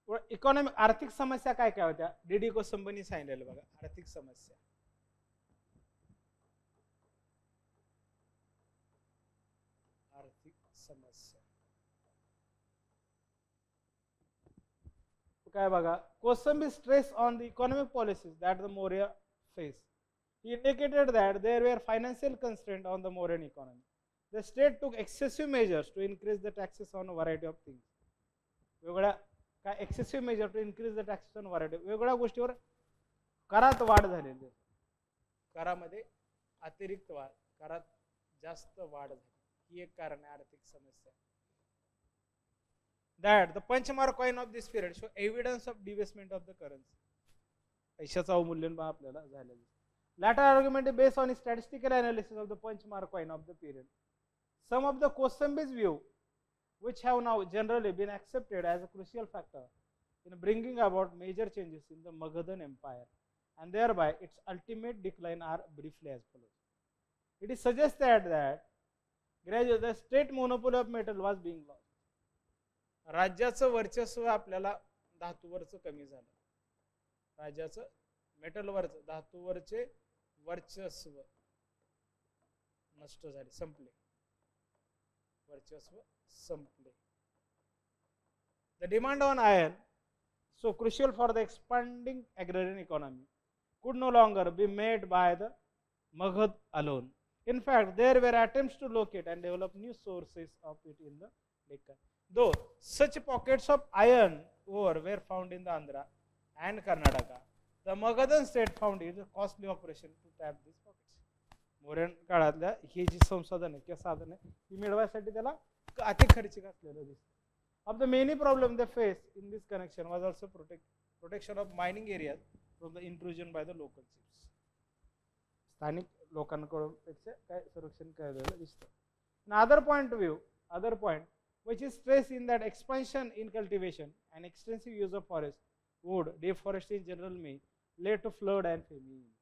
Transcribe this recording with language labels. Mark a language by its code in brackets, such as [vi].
[mr] Economic आर्थिक समस्या काय काय होत्या डीडी कोसंबनी सांगितलेलं बघा. आर्थिक समस्या समस्या काय बघा. [en] Kosambi stress on the economic policies that the Maurya faced. He indicated that there were financial constraints on the Mauryan economy. The state took excessive measures to increase the taxes on a variety of things. [mr] वेगळ्या काय [en] excessive measure to increase the taxes on variety. [mr] वेगळ्या गोष्टीवर करात वाढ झालेली. करामध्ये अतिरिक्त वाढ, करात जास्त वाढ झाली. ही एक कारण आहे आर्थिक समस्या. [en] That the Panchmark coin of this period show evidence of debasement of the currency. [mr] पैशाचं अवमूल्यन आपल्याला झालेलं. [en] Latter argument is based on statistical analysis of the Panchmark coin of the period. Some of the Kosambi's view, which have now generally been accepted as a crucial factor in bringing about major changes in the Magadhan Empire and thereby its ultimate decline, are briefly as follows. It is suggested that gradually the state monopoly of metal was being lost. [mr] राज्याचं वर्चस्व आपल्याला धातूवरचं कमी झालं. राज्याचं मेटलवरचं धातूवरचे वर्चस्व नष्ट झाले, संपले. वर्चस्व संपले. [en] The demand on iron, so crucial for the expanding agrarian economy, could no longer be met by the Magad alone. In fact, there were attempts to locate and develop new sources of it in the Deccan. Though such pockets of iron ore were found in the Andhra and Karnataka, the Magadhan state found it a costly operation to tap these pockets. [mr] मोर्यन काळातल्या ही जी संसाधने किंवा साधने ही मिळवण्यासाठी त्याला अति खर्चिक असलेलं दिसतं. [en] Of the many problems they faced in this connection was also protection of mining areas from the intrusion by the local chiefs. [mr] स्थानिक लोकांकडून पेक्षा काय संरक्षण केलेलं दिसतं. [en] Another point which is stressed in that expansion in cultivation and extensive use of forest, wood, deforestation in general may lead to flood and famine.